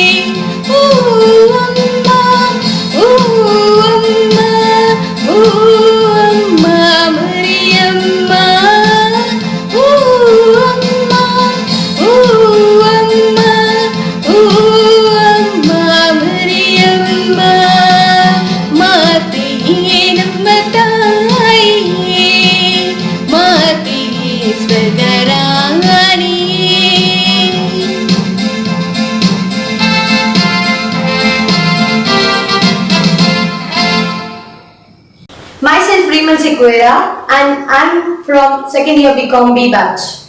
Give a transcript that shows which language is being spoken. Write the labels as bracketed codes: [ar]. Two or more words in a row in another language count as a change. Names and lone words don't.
[kn] ಓ ಅಮ್ಮ, ಓ ಅಮ್ಮ, ಓ ಅಮ್ಮ ಮರಿಯಮ್ಮ, ಓ ಅಮ್ಮ, ಓ ಅಮ್ಮ, ಓ ಅಮ್ಮ ಮರಿಯಮ್ಮ. ಮಾತೆಯೇ ನಮ್ಮ ತಾಯಿಯೇ, ಮಾತೆಯೇ ಸ್ವಗರಾಣಿಯೇ. [en] Myself Reemal Sequeira, and I'm from 2nd year BCom B batch.